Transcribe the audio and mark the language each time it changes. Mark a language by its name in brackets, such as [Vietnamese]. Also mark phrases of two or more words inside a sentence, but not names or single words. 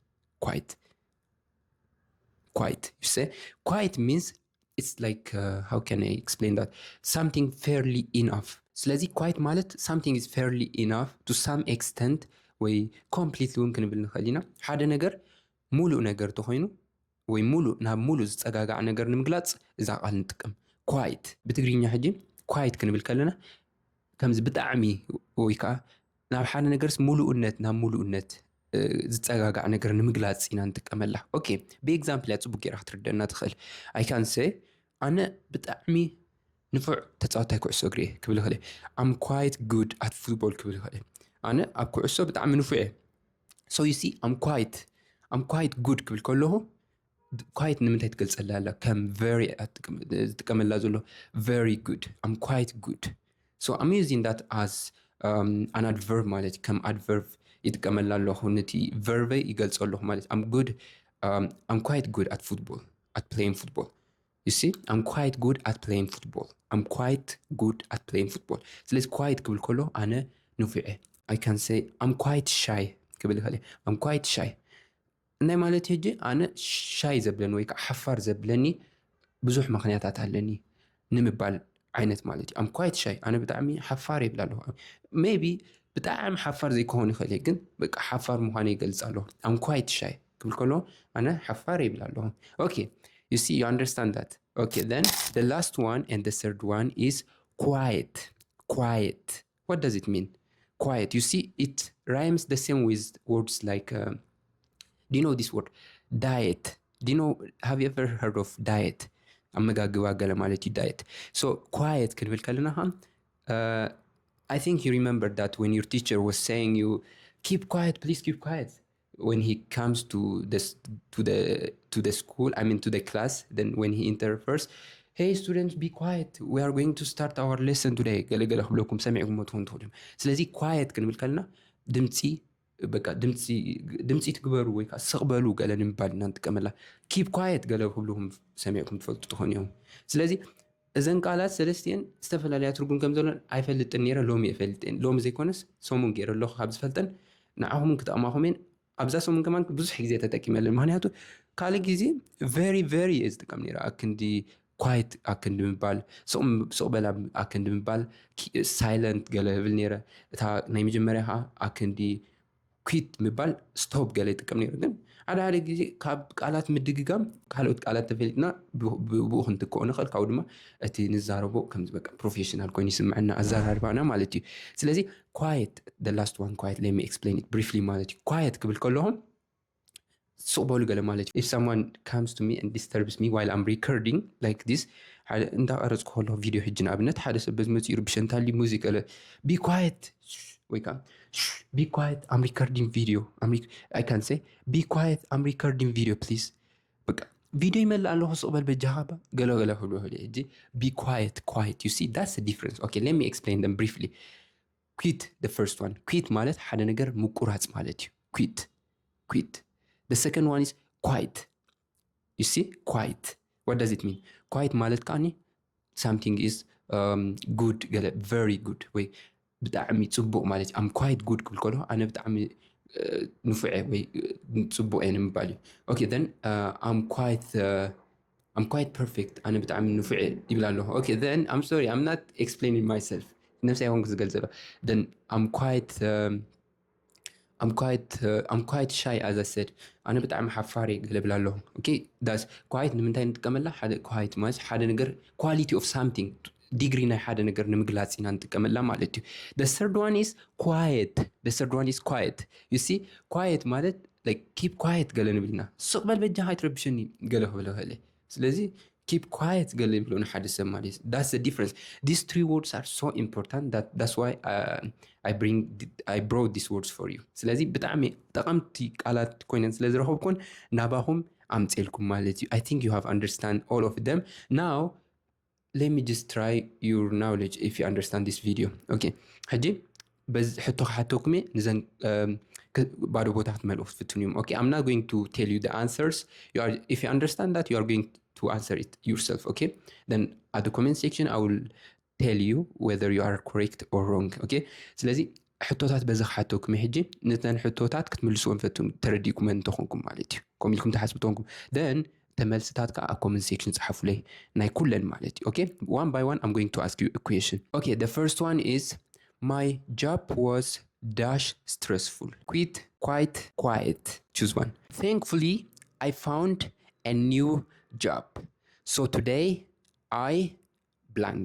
[English] you say quiet means it's like how can I explain that something fairly enough ስለዚህ quiet ማለት something is fairly enough to some extent ወይ completely [Arabic] ممكن نبل نخلينا [Tigrinya] ሓደ ነገር ሙሉእ ነገር ተኾይኑ ወይ ሙሉእ ናብ ሙሉእ ዝጸጋጋዕ ነገር ንምግላጽ እዛ ቃል ንጥቀም quiet ብትግርኛ ሕጂ quiet ክንብል ከለና ከምዚ ብጣዕሚ ወይ ከዓ ናብ ሓደ ነገርስ ሙሉእነት ናብ ሙሉእነት ዝጸጋጋዕ ነገር ንምግላጽ ኢና ንጥቀመላ ኦኬ ብኤግዛምፕል ጽቡቕ ጌራ ክትርዳና ትኽእል [English] I can say [Tigrinya] ኣነ ብጣዕሚ ንፉዕ ተጻዋታይ ኩዕሶ እግሪ ክብል ከለ I'm [English] quite good at football [Tigrinya] ክብል ከለ ኣነ ኣብ ኩዕሶ ብጣዕሚ ንፉዕ [English] so you see I'm quite good [Tigrinya] ክብል ከለሁ quite ንምንታይ ትገልጸላ ኣላ ከም [English] very [Tigrinya] ትጥቀመላ ዘሎ [English] very good I'm quite good so I'm using that as an adverb [Tigrinya] ማለት ከም adverb ይጥቀመላ ኣለሁ ነቲ verb ይገልጸሉ ማለት [English] I'm quite good at playing football you see I'm quite good at playing football [Tigrinya] ስለዚህ quiet ክብል ከሎ ኣነ ንፉዕ [English] I can say I'm quite shy [Tigrinya] ክብል ከለ [English] I'm quite shy [Tigrinya] ናይ ማለት ሕጂ ኣነ ሻይ ዘብለኒ ወይ ከዓ ሓፋር ዘብለኒ ብዙሕ ምክንያታት ኣለኒ ንምባል ዓይነት ማለት እዩ [English] I'm quite shy [Tigrinya] ኣነ ብጣዕሚ ሓፋር ይብላለሁ maybe ብጣዕሚ ሓፋር ዘይክሆን ይኽእል ግን በቃ ሓፋር ምዃነ ይገልጽ ኣለሁ [English] I'm quite shy [Tigrinya] ክብል ከሎ ኣነ ሓፋር ይብላለሁ [English] okay you see you understand that okay then the last one and the third one is quiet what does it mean quiet you see it rhymes the same with words like do you know this word diet Do you know, have you ever heard of diet? [Tigrinya] ኣመጋግባ ገለ ማለት እዩ diet. [English] So quiet [Tigrinya] ክንብል ከለና [English] I think you remember that when your teacher was saying you keep quiet, please keep quiet. When he comes to the school, I mean to the class, then when he enters first, hey students, be quiet. We are going to start our lesson today. [Tigrinya] ገለ ገለ ክብለኩም ሰሚዕኩም ትኾኑ ትኽእሉ። ስለዚ quiet ክንብል ከለና ድምፂ በቃ ድምፂ ትግበሩ ወይ ከዓ ስቕበሉ ገለ ንምባል ኢና ንጥቀመላ። [English] keep quiet [Tigrinya] ገለ ክብለኩም ሰሚዕኩም ትፈልጡ ትኾኑ እዮም። ስለዚ እዘን ቃላት ሰለስቲአን ዝተፈላለያ ትርጉም ከም ዘለዎን ኣይፈልጥን ነይረ፣ ሎሚ የፈልጥን። ሎሚ ዘይኮነስ ሰሙን ገይረ ኣለኹ ካብ ዝፈልጠን ንዓኹም ክጠቕማኹም እየን። ኣብዛ ሰሙን ከማን ብዙሕ ግዜ ተጠቂመ ኣለኒ። ምክንያቱ ካልእ ግዜ ቨሪ እየ ዝጥቀም ነይረ ኣክንዲ ኳይት ኣክንዲ ምባል፣ ስቕበላ ኣክንዲ ምባል፣ ሳይለንት ገለ ብል ነይረ። እታ ናይ መጀመርያ ከዓ ኣክንዲ ኩዊት ምባል ስቶፕ ገለ ይጥቀም ነይረ። ግን ሓደ ግዜ ካብ ቃላት ምድግጋም ካልኦት ቃላት ተፈሊጥና ብኡ ክንትክኦ ንኽእል። ካብኡ ድማ እቲ ንዛረቦ ከምዚ በቃ ፕሮፌሽናል ኮይኑ ይስምዐና ኣዘራርባና ማለት እዩ። ስለዚ [English] quiet, the last one, quiet, let me explain it briefly [Tigrinya] ማለት እዩ። quiet ክብል ከለኹም ስቕበሉ ገለ ማለት እዩ። [English] if someone comes to me and disturbs me while I'm recording like this, [Tigrinya] እንዳቀረፅኩ ከለኹ ቪድዮ ሕጂ ንኣብነት ሓደ ሰብ በዚ መፅኡ ይርብሸንታሊ ሙዚቃ [English] be quiet [Tigrinya] ወይ ከዓ [English] be quiet, I'm recording video. I can say be quiet, I'm recording video please. [Tigrinya] በቃ ቪዲዮ ይመልእ ኣለኹ ስቕበል በጃኻ ገለ ክብሉ ይኽእል ሕጂ [English] be quiet. You see, that's the difference. Okay, let me explain them briefly. Quit, the first one. Quit [Tigrinya] ማለት ሓደ ነገር ምቁራጽ ማለት እዩ። [English] Quit. The second one is quiet. You see, quiet. What does it mean? [Tigrinya] Quiet ማለት ከዓኒ [English] something is good, very good [Tigrinya] ወይ ብጣዕሚ ጽቡቕ ማለት እዩ። [English] I'm quite good [Tigrinya] ክብል ከለኹ ኣነ ብጣዕሚ ንፉዐ ወይ ጽቡቕ እየ ንምባል እዩ። [English] Okay, then I'm quite perfect. [Tigrinya] ኣነ ብጣዕሚ ንፉዐ ይብል ኣለኹ። [English] Okay, then I'm sorry, I'm not explaining myself. [Tigrinya] ነፍሰይ ኮንኩ ዝገልጽ ዘሎ። [English] Then I'm quite shy, as I said. [Tigrinya] ኣነ ብጣዕሚ ሓፋሪ ገለ ብል ኣለኹ። [English] Okay, that's quiet [Tigrinya] ንምንታይ ንጥቀመላ? ሓደ quiet ማለት ሓደ ነገር [English] quality of something, [Tigrinya] ዲግሪ ናይ ሓደ ነገር ንምግላጽ ኢና ንጥቀመላ ማለት እዩ። [English] The third one is quiet. You see, quiet [Tigrinya] ማለት [English] like keep quiet [Tigrinya] ገለ ንብልና ስቕበል በጃኻ ኣይትረብሸኒ ገለ ክብለ ክእለ። ስለዚ [English] keep quiet [Tigrinya] ገለ ይብሎ ንሓደ ሰብ ማለት እዩ። [English] That's the difference. These three words are so important that's why I brought these words for you. [Tigrinya] ስለዚ ብጣዕሚ ጠቐምቲ ቃላት ኮይነን ስለ ዝረኸብኩን ናባኹም ኣምፅልኩም ማለት እዩ። [English] I think you have understand all of them. Now let me just try your knowledge if you understand this video. [Tigrinya] Okay, ሕጂ በዚ ሕቶ ክሓተኩም ንዘን ባዶ ቦታ ክትመልኡ ክትፍትኑ እዮም። [English] Okay, I'm not going to tell you the answers. If you understand that, you are going to answer it yourself. Okay, then at the comment section I will tell you whether you are correct or wrong. [Tigrinya] Okay, ስለዚ ሕቶታት በዚ ክሓተኩም ሕጂ ነተን ሕቶታት ክትምልስዎም ፈትኑ ተረዲእኩም እንትኾንኩም ማለት እዩ። ከምኡ ኢልኩም ተሓስቡ ትኾንኩም then ተመልስታት ከዓ [English] comment section [Tigrinya] ጻሕፉለይ ናይ ኩለን ማለት እዩ። [English] Okay, one by one I'm going to ask you a question. Okay, the first one is my job was dash stressful. Quit, quite, quiet. Choose one. Thankfully I found a new job, so today I blank.